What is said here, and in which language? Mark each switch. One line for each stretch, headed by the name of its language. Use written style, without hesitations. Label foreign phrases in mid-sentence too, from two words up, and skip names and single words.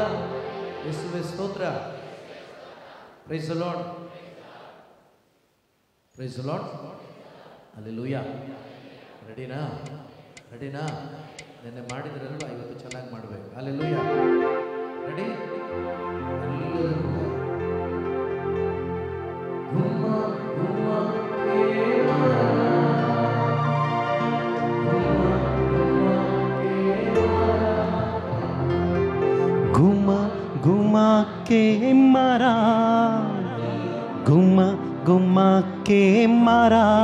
Kannada: ಯೇಸುವೇ ಸ್ತೋತ್ರ.
English: Praise the Lord. Praise the Lord. ಹಲ್ಲೆಲೂಯಾ.
Kannada: ರೆಡಿನಾ? ರೆಡಿನಾ? ನೆನ್ನೆ ಮಾಡಿದ್ರಲ್ವ, ಇವತ್ತು ಚೆನ್ನಾಗಿ ಮಾಡಬೇಕು. ಹಲ್ಲೆಲೂಯಾ. ರೆಡಿ?
Hindi: घुमा घुमा के मारा, घुमा घुमा के मारा,